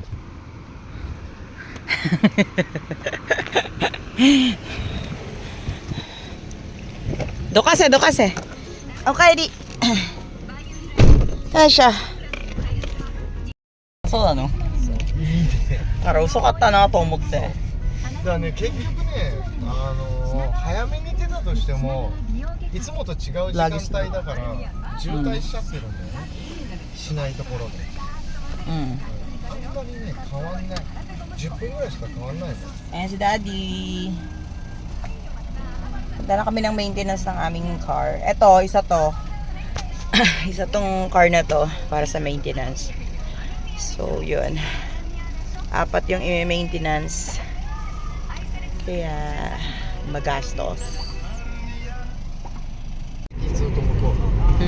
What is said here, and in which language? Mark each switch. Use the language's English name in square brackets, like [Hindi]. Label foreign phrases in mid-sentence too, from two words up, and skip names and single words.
[Filipino] Dokase. Okay, di. Ayan siya. So, ano? Parang sukat na to 思って。 [Japanese] だからね、結局ね、早めに出たとしても、いつもと違う時間帯だから、渋滞しちゃってるんだよね、しないところで。あんまりね、変わんない。10分ぐらいしか変わんないの。 [Filipino] Ayan si daddy. Punta na kami ng maintenance ng aming car. Eto, isa to. Isa tong car na to para sa maintenance. So, yun. 4 yung i-maintenance. Kaya, magastos. [Japanese] ずっと向こう。